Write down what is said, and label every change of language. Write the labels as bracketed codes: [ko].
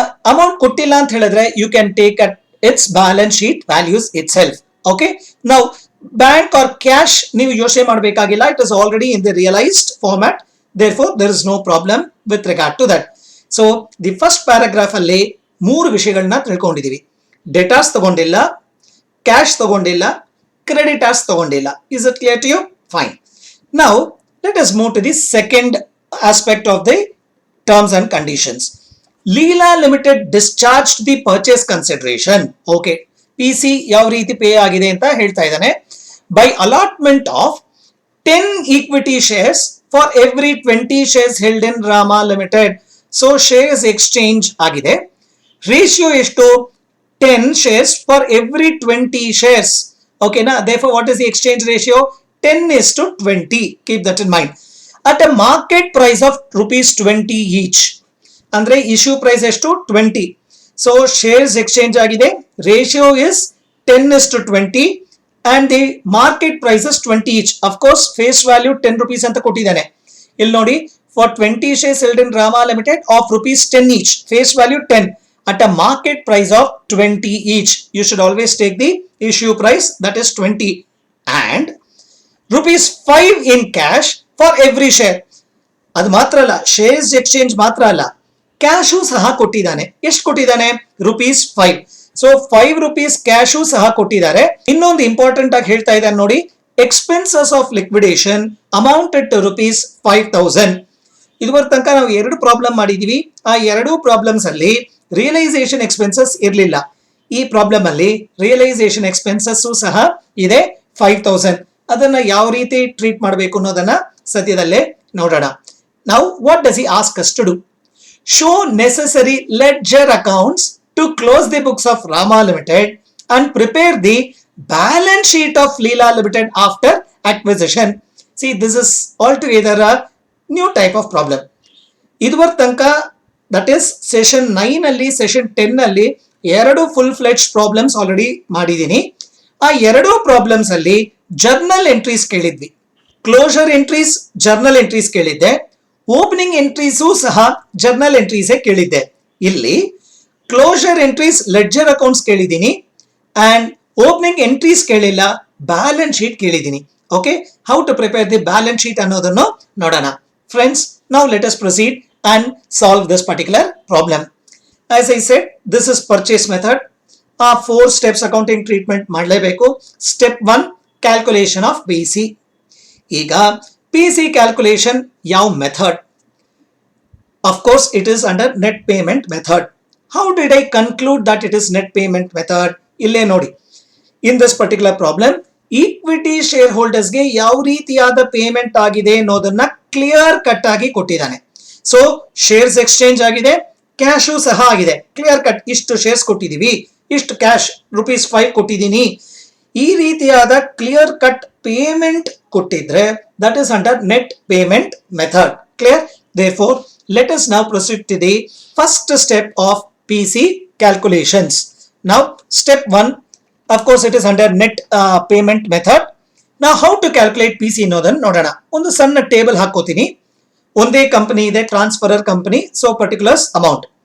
[kn] Amount ಕೊಟ್ಟಿಲ್ಲ ಅಂತ ಹೇಳಿದ್ರೆ [en] You can take at its balance sheet values itself. [kn] Okay, ನಾವು ಬ್ಯಾಂಕ್ ಆರ್ ಕ್ಯಾಶ್ ನೀವು ಯೋಚನೆ ಮಾಡಬೇಕಾಗಿಲ್ಲ. [en] It is already in the realised format. therefore there is no problem with regard to that. So the first paragraph [kn] ಅಲ್ಲಿ ಮೂರು ವಿಷಯಗಳನ್ನ ತಿಳ್ಕೊಂಡಿದೀವಿ. ಡೆಟಾರ್ಸ್ ತಗೊಂಡಿಲ್ಲ, cash ತಗೊಂಡಿಲ್ಲ, creditors ತಗೊಂಡಿಲ್ಲ. [en] Is it clear to you? Fine. Now let us move to the second aspect of the terms and conditions. Leela Limited discharged the purchase consideration. [kn] Okay, PC ಯಾವ ರೀತಿ pay ಆಗಿದೆ ಅಂತ ಹೇಳ್ತಾ ಇದ್ದಾನೆ. [en] By allotment of 10 equity shares for every 20 shares held in Rama Limited. So shares exchange ಆಗಿದೆ. Ratio ಎಷ್ಟು? 10 shares for every 20 shares. Okay na? Therefore what is the exchange ratio? 10:20. Keep that in mind. At a market price of rupees 20 each. [kn] ಅಂದ್ರೆ issue price ಎಷ್ಟು? [en] 20. So shares exchange ಆಗಿದೆ. Ratio is 10:20 and the market price is 20 each. Of course face value 10 rupees [kn] ಅಂತ ಕೊಟ್ಟಿದ್ದಾನೆ. ಇಲ್ಲಿ ನೋಡಿ, [en] for 20 shares held in Rama Limited of rupees 10 each, face value 10 at a market price of 20 each. You should always take the issue price, that is 20, and rupees 5 in cash for every share. [kn] ಅದು ಮಾತ್ರ ಅಲ್ಲ, shares exchange ಮಾತ್ರ ಅಲ್ಲ, cash ಸಹ ಕೊಟ್ಟಿದ್ದಾನೆ. ಎಷ್ಟು ಕೊಟ್ಟಿದ್ದಾನೆ? rupees 5. So 5 rupees cash ಸಹ ಕೊಟ್ಟಿದ್ದಾರೆ. ಇನ್ನೊಂದು ಇಂಪಾರ್ಟೆಂಟ್ ಆಗಿ ಹೇಳ್ತಾ ಇದ್ದಾನೆ ನೋಡಿ, [en] Expenses of liquidation amounted to rupees 5,000. [kn] ಇದುವರ ತನಕ ನಾವು ಎರಡು ಪ್ರಾಬ್ಲಮ್ ಮಾಡಿದೀವಿ. ಆ ಎರಡು ಪ್ರಾಬ್ಲಮ್ಸ್ ಅಲ್ಲಿ ರಿಯಲೈಸೇಷನ್ ಎಕ್ಸ್ಪೆನ್ಸಸ್ ಇರಲಿಲ್ಲ. ಈ ಪ್ರಾಬ್ಲಮ್ ಅಲ್ಲಿ ರಿಯಲೈಸೇಷನ್ ಎಕ್ಸ್ಪೆನ್ಸಸ್ ಸಹ ಇದೆ 5,000. ಅದನ್ನ ಯಾವ ರೀತಿ ಟ್ರೀಟ್ ಮಾಡಬೇಕು ಅನ್ನೋದನ್ನ ಸದ್ಯದಲ್ಲೇ ನೋಡೋಣ. [en] Now what does he ask us to do? Show necessary ledger accounts to close the books of Rama Limited and prepare the balance sheet of Leela Limited after acquisition. See, this is altogether a new type of problem. [kn] ಇದುವರ ತನಕ, that is session 9 ಅಲ್ಲಿ, session 10 ಅಲ್ಲಿ ಎರಡು full fledge problems already ಮಾಡಿದ್ದೀನಿ. ಆ ಎರಡು problems ಅಲ್ಲಿ journal entries ಕೇಳಿದ್ವಿ, closer entries, journal entries ಕೇಳಿದ್ದೆ. ಓಪನಿಂಗ್ ಎಂಟ್ರೀಸು ಸಹ ಜರ್ನಲ್ ಎಂಟ್ರೀಸೇ ಕೇಳಿದ್ದೆ. ಇಲ್ಲಿ ಕ್ಲೋಸರ್ ಎಂಟ್ರೀಸ್, ಲೆಡ್ಜರ್ ಅಕೌಂಟ್ಸ್ ಕೇಳಿದ್ದೀನಿ, ಅಂಡ್ ಓಪನಿಂಗ್ ಎಂಟ್ರೀಸ್ ಕೇಳಿಲ್ಲ, ಬ್ಯಾಲೆನ್ಸ್ ಶೀಟ್ ಕೇಳಿದ್ದೀನಿ. [en] okay, how to prepare the balance sheet [kn] ಅನ್ನೋದನ್ನು ನೋಡೋಣ. [en] Friends, now let us proceed and solve this particular problem. As I said, this is purchase method. [kn] ಆ 4 steps accounting treatment ಮಾಡಲೇಬೇಕು. [en] Step 1, calculation of PC. [kn] ಈಗ PC calculation ಯಾವ method? [en] Of course it is under net payment method. How did I conclude that it is net payment method? [kn] ಇಲ್ಲೇ ನೋಡಿ, [en] in this particular problem [kn] equity share ಹೋಲ್ಡರ್ಸ್ಗೆ ಯಾವ ರೀತಿಯಾದ payment ಆಗಿದೆ ಅನ್ನೋದನ್ನ clear cut ಆಗಿ ಕೊಟ್ಟಿದ್ದಾನೆ. ಸೊ ಶೇರ್ಸ್ ಎಕ್ಸ್ಚೇಂಜ್ ಆಗಿದೆ, cash ಸಹ ಆಗಿದೆ. ಕ್ಲಿಯರ್ ಕಟ್, ಇಷ್ಟು ಶೇರ್ಸ್ ಕೊಟ್ಟಿದೀವಿ, ಇಷ್ಟು ಕ್ಯಾಶ್ rupees 5 ಕೊಟ್ಟಿದ್ದೀನಿ. ಈ ರೀತಿಯಾದ ಕ್ಲಿಯರ್ ಕಟ್ ಪೇಮೆಂಟ್ ಕೊಟ್ಟಿದ್ರೆ that is under net payment method. [en] Clear? Therefore let us now proceed to the first step of PC calculations. Now step 1, of course it is under net payment method. Now how to calculate PC [kn] ಅನ್ನೋದನ್ನ ನೋಡೋಣ. ಒಂದು ಸಣ್ಣ table ಹಾಕೋತೀನಿ. ಒಂದೇ company ಇದೆ, transferor company. So particulars amount.